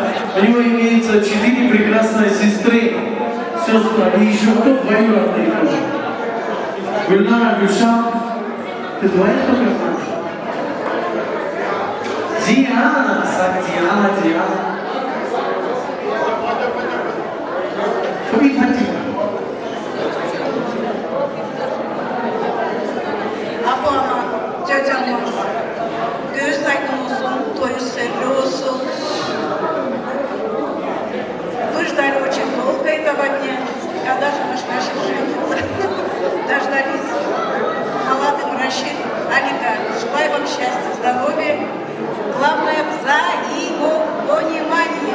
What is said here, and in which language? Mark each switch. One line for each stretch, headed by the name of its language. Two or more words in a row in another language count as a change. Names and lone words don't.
Russian: У него имеется 4 прекрасные сестры. Сестра, и еще кто двоюродный тоже? Гульнара, Гюшан. Ты твоя только знаешь? Диана, Диана. Что вы хотите?
Azerbaijani: Ablam, cacamız, göz aydın olsun, toyu sevgi olsun.
Russian: Вы ждали очень долго этого дня, когда же наш женится. Дождались. Молодым Рашид, Алика, желаю вам счастья, здоровья. Главное взаимопонимание.